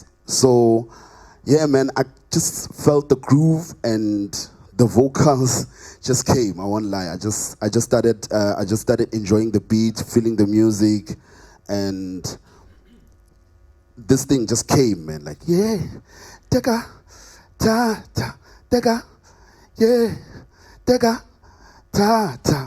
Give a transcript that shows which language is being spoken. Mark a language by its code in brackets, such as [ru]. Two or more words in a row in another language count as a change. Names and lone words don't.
[en] So, yeah, man, I just felt the groove and the vocals just came. I won't lie. I just started enjoying the beat, feeling the music, and this thing just came, man. Like, yeah, teka, ta ta, teka, yeah, teka, ta ta.